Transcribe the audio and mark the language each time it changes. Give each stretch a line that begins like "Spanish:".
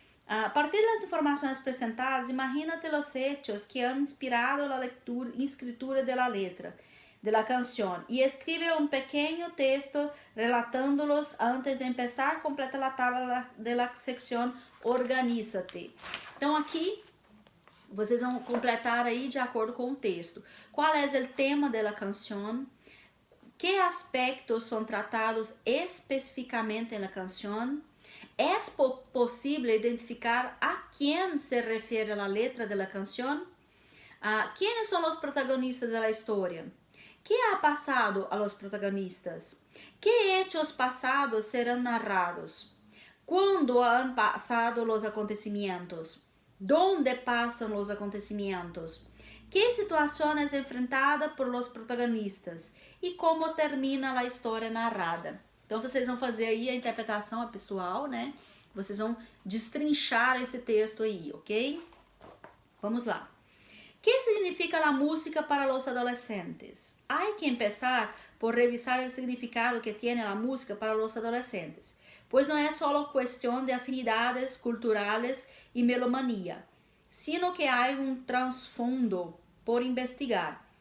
Spanish: A partir das informações apresentadas, imagínate los hechos que han inspirado la escritura de la letra de la canción y escribe un pequeño texto relatándolos antes de empezar. Completa la tabla de la sección Organízate.
Portuguese: Então aqui vocês vão completar aí de acordo com o texto. Qual é o tema da canção? Que aspectos são tratados especificamente na canção? É possível identificar a quem se refere a letra da canção? ¿Quiénes são os protagonistas da história?
Spanish: ¿Qué ha pasado a los protagonistas? ¿Qué hechos pasados serán narrados? ¿Cuándo han pasado los acontecimientos? ¿Dónde pasan los acontecimientos? ¿Qué situaciones enfrentadas por los protagonistas?
Portuguese: E como termina a história narrada. Então vocês vão fazer aí a interpretação pessoal, né? Vocês vão destrinchar esse texto aí, ok? Vamos lá.
Spanish: ¿Qué significa la música para los adolescentes? Hay que empezar por revisar el significado que tiene la música para los adolescentes, pues no es solo cuestión de afinidades culturales y melomanía, sino que hay un trasfondo por investigar.